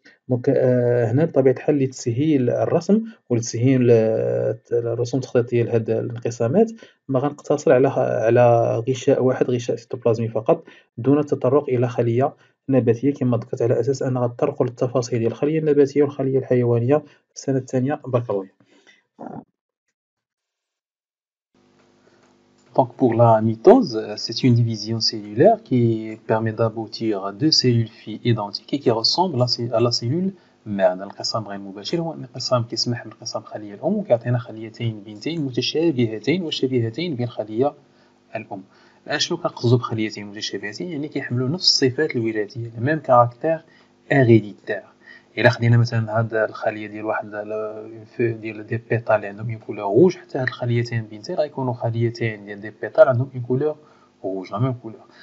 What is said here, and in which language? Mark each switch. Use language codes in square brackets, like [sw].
[ar] دونك هنا بطبيعة الحال لتسهيل الرسم ولتسهيل الرسوم التخطيطية لهاد الانقسامات ما غنقتصر على غشاء واحد، غشاء سيتوبلازمي فقط، دون التطرق إلى خلية نباتية كما ذكرت، على أساس أن غنتطرقوا للتفاصيل ديال الخلية النباتية والخلية الحيوانية في السنة الثانية بكالوريا. [fr] Donc pour la mitose, c'est une division cellulaire qui permet d'aboutir à deux cellules filles identiques et qui ressemblent à la cellule mère. [ar] الانقسام غير مباشر هو انقسام كيسمح بانقسام خلية الأم وكيعطينا خليتين بنتين متشابهتين وشبيهتين بالخلية الأم. شنو كنقصدو بخليتين متشابهتين؟ يعني كيحملوا نفس الصفات الوراثية، [fr] le même caractère héréditaire. [ar] إلا خدينا مثلا هاد الخلية ديال واحد ديال دي بيتال اللي عندهم [fr] اون كولور روج، [ar] حتى هاد الخليتين بنتين غيكونوا خليتين ديال دي بيتال عندهم [fr] اون كولور روج لا ميم كولور.